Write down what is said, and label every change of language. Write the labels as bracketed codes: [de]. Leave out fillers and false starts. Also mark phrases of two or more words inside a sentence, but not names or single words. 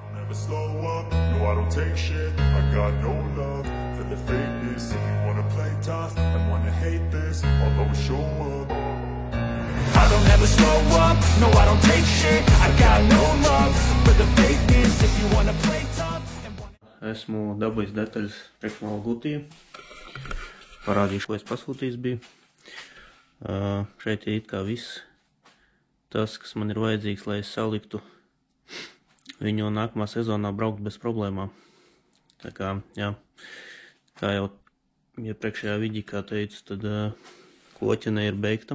[en] never slow up, no I don't take shit. I got no love for the fakeness. If you wanna play tough and wanna hate this, I'll always show up. I don't ever slow up, no I don't take shit. I got no love for the fakeness. If you wanna play tough and wanna... [lv] Esmu dabūjis detaļas priekšmālu gultīju. Parādīšu, ko es pasūtījis biju. Šeit ir it kā viss tas, kas man ir vajadzīgs, lai es saliktu viņu nākamā sezonā braukt bez problēmām. Tā kā, jā, kā jau iepriekšējā vidīkā teicu, tad kloķene ir beigta.